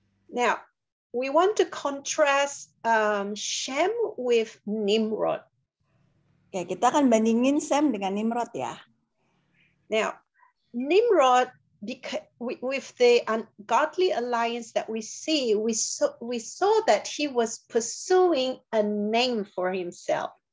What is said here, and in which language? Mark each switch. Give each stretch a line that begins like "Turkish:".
English: Now, we want to contrast Shem with Nimrod.
Indonesian: Oke, kita akan bandingin Sam dengan Nimrod ya.
English: Now, Nimrod, with the ungodly alliance that we see, we saw that he was pursuing a name for himself.